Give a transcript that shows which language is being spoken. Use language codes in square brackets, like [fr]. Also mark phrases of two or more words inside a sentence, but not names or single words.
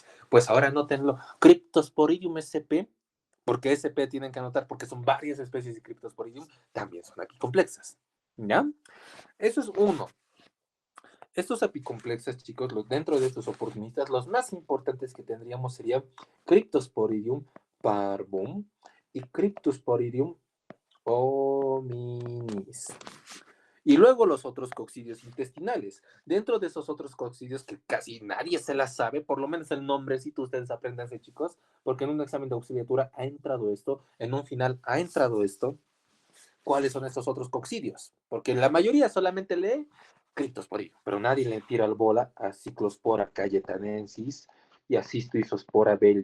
[es] Pues ahora anótenlo. Cryptosporidium sp, porque sp tienen que anotar porque son varias especies de Cryptosporidium, también son apicomplexas. ¿Ya? Eso es uno. Estos apicomplexas, chicos, dentro de estos oportunistas, los más importantes que tendríamos serían Cryptosporidium parvum y Cryptosporidium hominis. Y luego los otros coccidios intestinales. Dentro de esos otros coccidios que casi nadie se las sabe, por lo menos el nombrecito ustedes aprendanse, chicos, porque en un examen de auxiliatura ha entrado esto, en un final ha entrado esto. ¿Cuáles son estos otros coccidios? Porque la mayoría solamente lee Cryptosporidium, pero nadie le tira el bola a Cyclospora cayetanensis y a Cystoisospora belli.